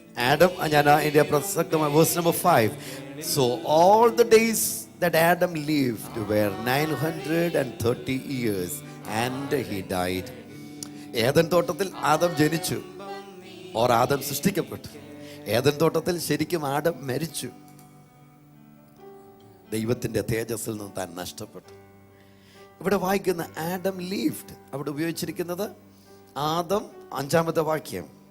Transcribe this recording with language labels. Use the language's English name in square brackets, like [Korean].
[Malayalam] Adam, ഞാൻ ഇതിന്റെ പ്രസക്തമായ verse number 5. [English] So all the days that Adam lived were 930 years and he died. [Malayalam] Eden തോട്ടത്തിൽ ആദം ജനിച്ചു, or Adam സൃഷ്ടിക്കപ്പെട്ടു. ഏദൻ തോട്ടത്തിൽ ശരിക്കും ആദം മരിച്ചു. ദൈവത്തിന്റെ തേജസ്സിൽ നിന്ന് താൻ നഷ്ടപ്പെട്ടു. ഇവിടെ വായിക്കുന്ന ആഡം ലീവ്ഡ്, അവിടെ ഉപയോഗിച്ചിരിക്കുന്നത് ആദം 5-ാമത്തെ വാക്യം.